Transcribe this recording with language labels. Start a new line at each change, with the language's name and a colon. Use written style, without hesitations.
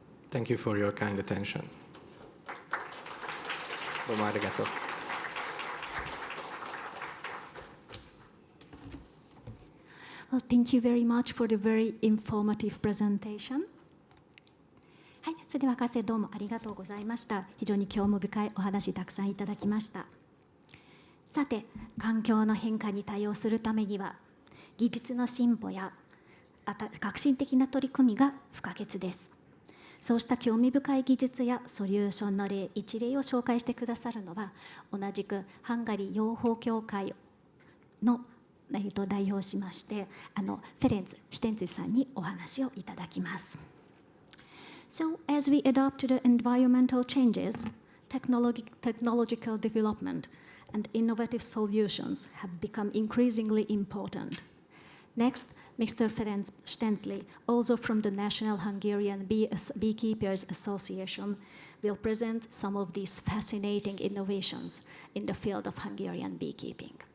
English: Thank you for your kind attention.
Japanese: Domo arigato.
English: Well, thank you very much for the very informative presentation.
Japanese: はい、それでは博士どうもありがとうございました。非常に興味深いお話たくさんいただきました。さて、環境の変化に対応するためには、技術の進歩や革新的な取り組みが不可欠です。そうした興味深い技術やソリューションの一例を紹介してくださるのは、同じくハンガリー養蜂協会の代表しましてフェレンツ・シュテンツィさんにお話をいただきます。
English: So, as we adopt the environmental changes, technological development and innovative solutions have become increasingly important. Next, Mr. Ferenc Stenzli, also from the National Hungarian Beekeepers Association, will present some of these fascinating innovations in the field of Hungarian beekeeping.